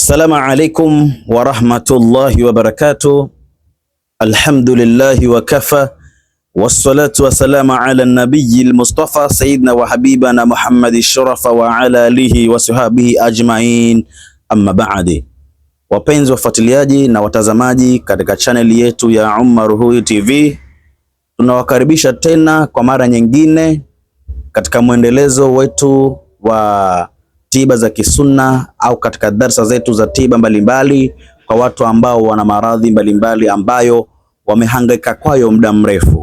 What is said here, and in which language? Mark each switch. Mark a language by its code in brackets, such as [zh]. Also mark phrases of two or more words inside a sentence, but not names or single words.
[ar] السلام عليكم ورحمة الله وبركاته. الحمد لله وكفى والصلاة والسلام على النبي المصطفى سيدنا وحبيبنا محمد شرفا وعلى آله وصحبه أجمعين أما بعد. [sw] Wapenzi wafuatiliaji na watazamaji katika chaneli yetu ya Umar Ruhui TV, tunawakaribisha tena kwa mara nyingine katika mwendelezo wetu wa tiba za kisunna au katika darsa zetu za tiba mbalimbali kwa watu ambao wana maradhi mbalimbali ambayo wamehangaika kwayo muda mrefu.